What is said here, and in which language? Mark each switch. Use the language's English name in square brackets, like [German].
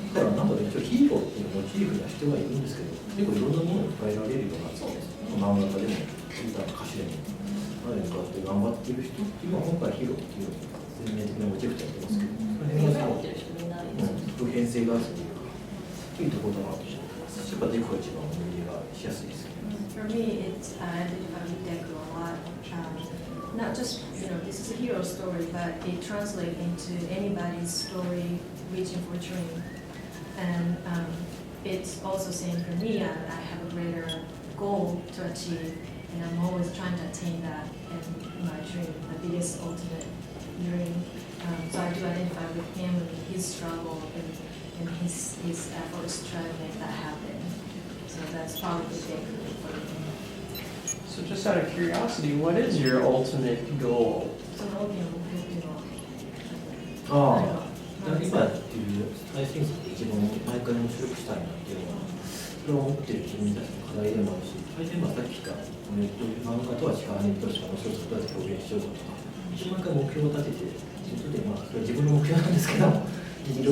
[Japanese] だからなんか一応ヒーローっていうのをモチーフにはしてはいるんですけど、結構いろんなものに変えられるような漫画家でも歌の歌手でも何に向かって頑張っている人っていうのは今回ヒーローっていうのを全面的なモチーフでやってますけど、その辺は普遍性があるというかいいところだなと思います。やっぱデコが一番思い入れがしやすいですね。 [English] For me, it's I identify with Deku a lot. Not just this is a hero story, but it translates into anybody's story reaching for a dream. And it's also same for me. I have a greater goal to achieve, and I'm always trying to attain that in my dream, the biggest ultimate dream. So I do identify with him and his struggle and his efforts to try to make that happen. So that's probably the big for me. So just out of curiosity, what is your ultimate goal? [Japanese] その大きな目標っていうのは今やっている最新作で一番毎回面白くしたいなっていうのは、それを思っている自分たちの課題でもあるし、最初今さっき言った漫画とは違うアニメとしか面白さをどうやって表現しようかとか、一応毎回目標を立てて、それでそれは自分の目標なんですけど、握りを